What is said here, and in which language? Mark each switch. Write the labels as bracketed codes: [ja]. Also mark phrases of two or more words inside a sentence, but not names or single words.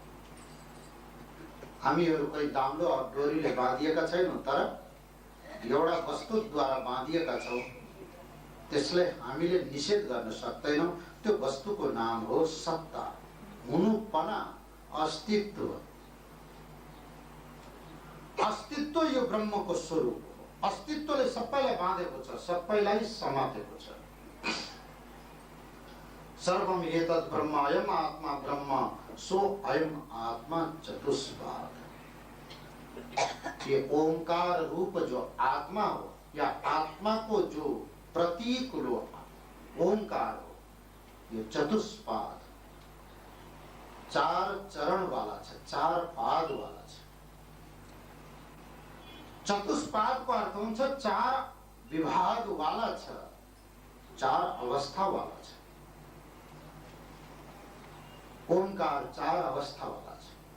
[ne] हामीहरू कोही दाम्लो डोरीले बाँधिएका छैनौँ, तर एउटा वस्तुद्वारा बाँधिएका छौँ, त्यसलाई हामीले निषेध गर्न सक्दैनौँ। त्यो वस्तुको नाम हो सत्ता, हुनुपना, अस्तित्व। अस्तित्व यो ब्रह्मको स्वरूप हो। अस्तित्वले सबैलाई बाँधेको छ, सबैलाई समातेको छ। [sa] सर्वम एतद् ब्रह्म अयम आत्मा ब्रह्म सो अयम आत्मा चतुष्पाद। [hi] ये ओंकार रूप जो आत्मा हो या आत्मा को जो प्रतीक लो ओंकार हो, [ne] ये चतुष्पाद, चार चरण वाला छ, चार पाद वाला छ। चतुष्पाद को अर्थ हुन्छ चार विभाग वाला छ, चार अवस्था वाला छ। ओंकार चार अवस्था वाला छ।